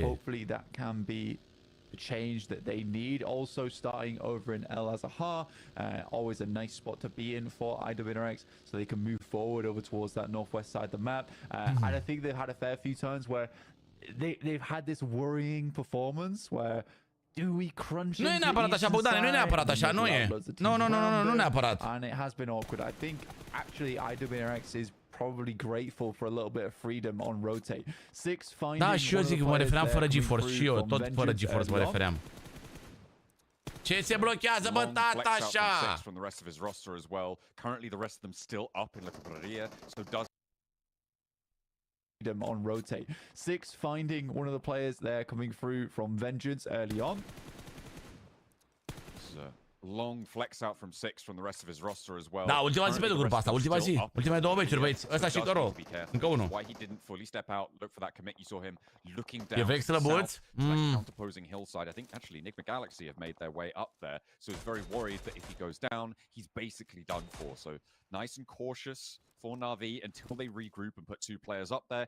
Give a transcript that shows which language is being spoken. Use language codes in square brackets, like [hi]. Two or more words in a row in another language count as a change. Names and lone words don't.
[en] Hopefully that can be the change that they need. Also starting over in El Azahar, always a nice spot to be in for IWNRX so they can move forward over towards that northwest side of the map. And I think they've had a fair few turns where they've had this worrying performance where do we crunch? [ro] Nu e neapărat așa, Bogdane, nu e neapărat așa, nu e. Nu neapărat. [en] And it has been awkward. I think actually IWNRX is probably grateful for a little bit of freedom on rotate. Six finding. [ro] Da, și eu zic, mă refeream fără GeForce și eu, tot fără GeForce mă refeream. Ce se blochează, bă, tata, așa? [en] From the rest of his roster as well. Currently the rest of them still up in Bucuresti, so does on rotate. Six finding one of the players there coming through from Vengeance early on. This is a long flex out from Six from the rest of his roster as well. [ro] Da, ultima zi pentru grupa asta, ultima zi. Ultimele 2 meciuri, băieți. Ăsta și Coro. Încă unul. [en] Why he didn't fully step out, look for that commit. You saw him looking down. E extra boots. Counterposing hillside. I think actually Nigma Galaxy have made their way up there, so he's very worried that if he goes down, he's basically done for. So nice and cautious for Na'Vi until they regroup and put 2 players up there.